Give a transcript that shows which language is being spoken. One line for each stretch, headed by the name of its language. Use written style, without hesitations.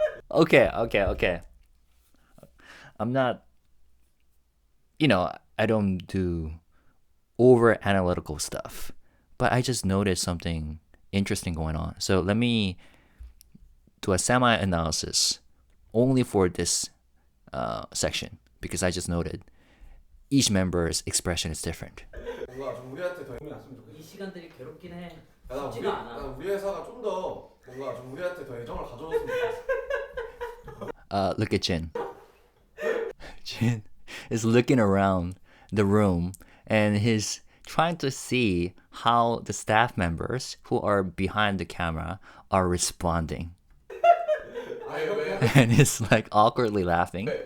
English: Okay. I'm not, I don't do over analytical stuff, but I just noticed something interesting going on. So let me do a semi analysis only for this section because I just noted each member's expression is different.
Korean: 뭔가 좀 우리한테 더 이 시간들이 괴롭긴 해. 나 쉽지가 않아. 우리 회사가 좀 더 뭔가 좀 우리한테 더 애정을 가져줬으면 좋겠어.
English: Look at Jin. Jin is looking around the room and he's trying to see how the staff members who are behind the camera are responding. And he's like awkwardly laughing.